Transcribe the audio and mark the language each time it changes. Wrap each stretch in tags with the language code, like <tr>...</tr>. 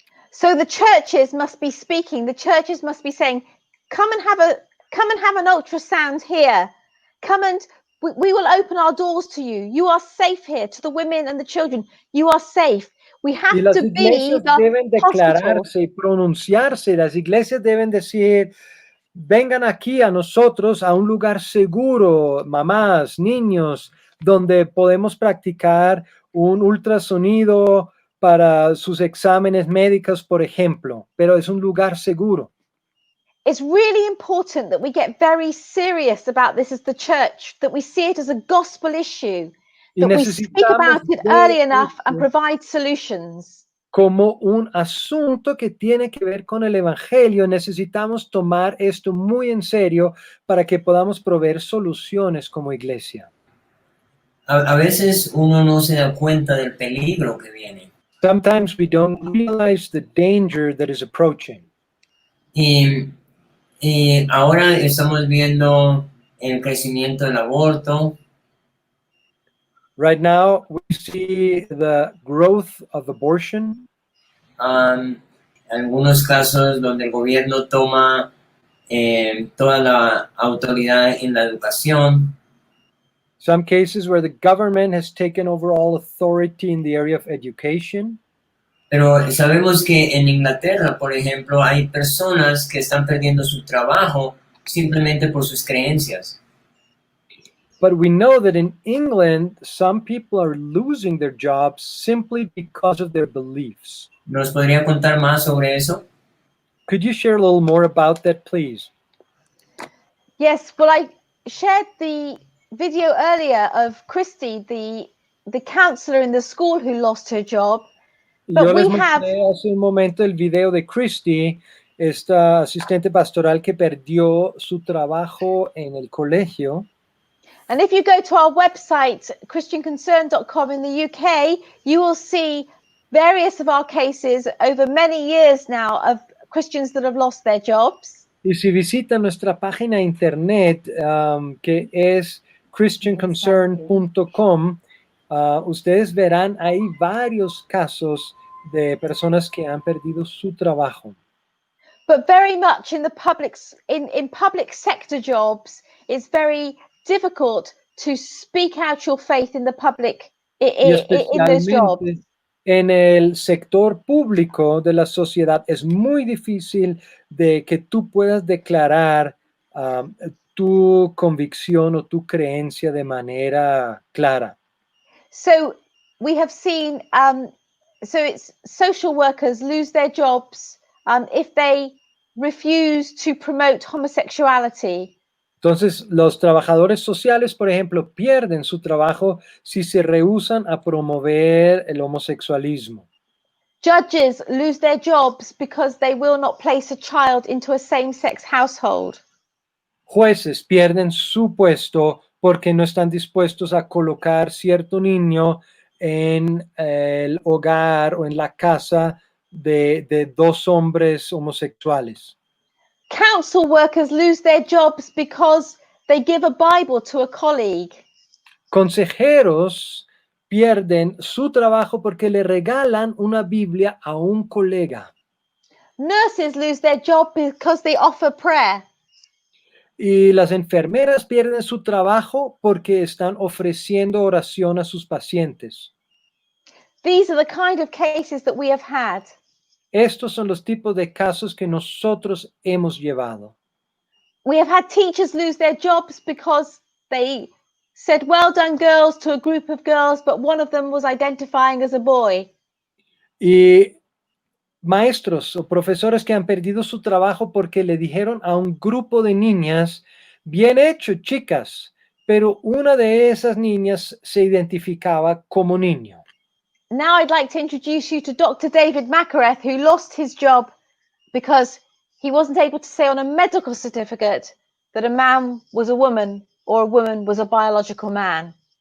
<en>So the churches must be speaking. The churches must be saying, come and have an ultrasound here. We will open our doors to you. You are safe here. To the women and the children, you are safe. We have to be the</en> <es>deben declararse y pronunciarse. Las iglesias deben decir, vengan aquí a nosotros, a un lugar seguro, mamás, niños, donde podemos practicar un ultrasonido para sus exámenes médicos, por ejemplo, pero es un lugar seguro.</es> <en>It's really important that we get very serious about this as the church, that we see it as a gospel issue, that we speak about it early enough and provide solutions.</en> <es>Como un asunto que tiene que ver con el evangelio, necesitamos tomar esto muy en serio para que podamos proveer soluciones como iglesia. A veces uno no se da cuenta del peligro que viene.</es> <en>Sometimes we don't realize the danger that is approaching.</en> <es>Y ahora estamos viendo el crecimiento del aborto.</es> <en>Right now, we see the growth of abortion.</en> <es>Algunos casos donde el gobierno toma toda la autoridad en la educación.</es> <en>Some cases where the government has taken over all authority in the area of education.</en> <es>Pero sabemos que en Inglaterra, por ejemplo, hay personas que están perdiendo su trabajo simplemente por sus creencias.</es> <en>But we know that in England, some people are losing their jobs simply because of their beliefs.</en> <es>¿Nos podría contar más sobre eso?</es> <en>Could you share a little more about that, please? Yes, well, I shared the video earlier of Christy, the counselor in the school who lost her job.</en> <es>Yo les mostré hace un momento el video de Christy, esta asistente pastoral que perdió su trabajo en el colegio.</es> <en>And if you go to our website, christianconcern.com in the UK, you will see various of our cases over many years now of Christians that have lost their jobs.</en> <es>Y si visitan nuestra página internet, que es christianconcern.com, ustedes verán ahí varios casos de personas que han perdido su trabajo.</es> <en>But very much in the public sector jobs, it's very difficult to speak out your faith in the public in those jobs.</en> <es>En el sector público de la sociedad es muy difícil de que tú puedas declarar tu convicción o tu creencia de manera clara.</es> <en>So we have seen, so it's social workers lose their jobs if they refuse to promote homosexuality.</en> <es>Entonces, los trabajadores sociales, por ejemplo, pierden su trabajo si se rehúsan a promover el homosexualismo.</es> <en>Judges lose their jobs because they will not place a child into a same-sex household.</en> <es>Jueces pierden su puesto porque no están dispuestos a colocar cierto niño en el hogar o en la casa de dos hombres homosexuales.</es> <en>Council workers lose their jobs because they give a Bible to a colleague.</en> <es>Consejeros pierden su trabajo porque le regalan una Biblia a un colega.</es> <en>Nurses lose their job because they offer prayer.</en> <es>Y las enfermeras pierden su trabajo porque están ofreciendo oración a sus pacientes.</es> <en>These are the kind of cases that we have had.</en> <es>Estos son los tipos de casos que nosotros hemos llevado.</es> <en>We have had teachers lose their jobs because they said, "Well done, girls," to a group of girls, but one of them was identifying as a boy.</en> <es>Y maestros o profesores que han perdido su trabajo porque le dijeron a un grupo de niñas, bien hecho, chicas, pero una de esas niñas se identificaba como niño.</es> <en>Now I'd like to introduce you to Dr. David Makareth, who lost his job because he wasn't able to say on a medical certificate that a man was a woman or a woman was a biological man.</en>